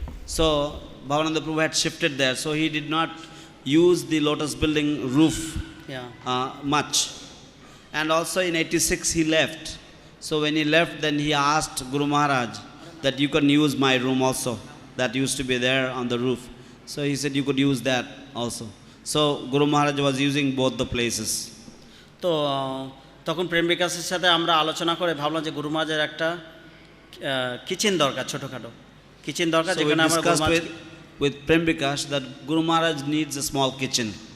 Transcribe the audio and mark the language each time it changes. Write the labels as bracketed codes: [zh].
[en] So Bhavananda Prabhu had shifted there. So he did not use the Lotus building roof much. And also in 86 he left. So when he left, then he asked Guru Maharaj that you can use my room also, that used to be there on the roof. So he said you could use that also. So Guru Maharaj was using both the places. [bn] তো তখন প্রেম বিকাশের সাথে আমরা আলোচনা করে ভাবলাম যে গুরু মহারাজের একটা কিচেন দরকার, ছোটোখাটো কিচেন দরকার, [en] So we [bn] যেখানে আমরা [en] discussed with Prem Vikas that Guru Maharaj needs a small kitchen.